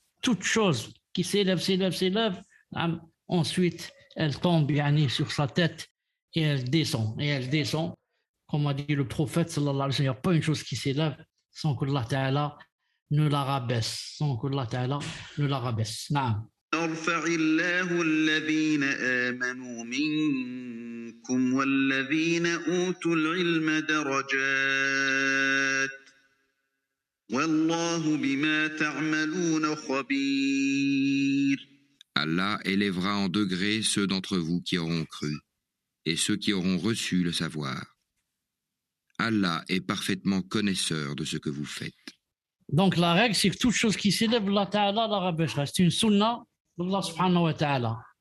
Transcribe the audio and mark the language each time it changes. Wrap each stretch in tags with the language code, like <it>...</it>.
<fr>Toute chose qui s'élève, ensuite elle tombe sur sa tête et elle descend, et elle descend. Comme a dit le prophète, sallallahu alayhi wa sallam, il n'y a pas une chose qui s'élève sans que Allah Ta'ala ne la rabaisse, sans que Allah Ta'ala ne la rabaisse. Naam.</fr> <ar>يرفع الله الذين آمنوا منكم والذين أوتوا العلم درجات والله بما تعملون خبير.</ar> <fr>Allah élèvera en degrés ceux d'entre vous qui auront cru et ceux qui auront reçu le savoir. Allah est parfaitement connaisseur de ce que vous faites. Donc la règle, c'est que toute chose qui s'élève, Allah Ta'ala la rabaissera. C'est une sunna d'Allah subhanahu wa ta'ala.</fr>